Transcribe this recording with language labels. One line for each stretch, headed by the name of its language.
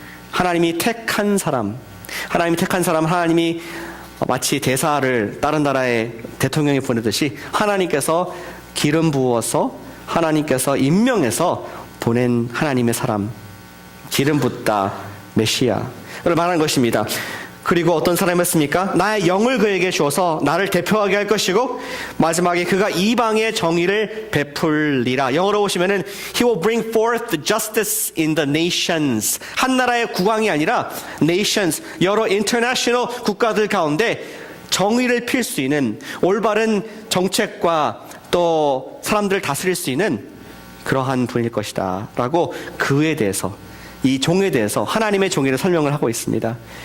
Korean: 하나님이 택한 사람, 하나님이 마치 대사를 다른 나라의 대통령이 보내듯이 하나님께서 기름 부어서 하나님께서 임명해서 보낸 하나님의 사람, 기름 붓다 메시아를 말하는 것입니다. 그리고 어떤 사람이었습니까? 나의 영을 그에게 주어서 나를 대표하게 할 것이고 마지막에 그가 이방의 정의를 베풀리라. 영어로 보시면은
English: He will bring forth the justice in the nations.
Korean: 한 나라의 국왕이 아니라 nations, 여러 international 국가들 가운데 정의를 필 수 있는 올바른 정책과 또 사람들을 다스릴 수 있는 그러한 분일 것이다 라고 그에 대해서, 이 종에 대해서 하나님의 종의를 설명을 하고 있습니다.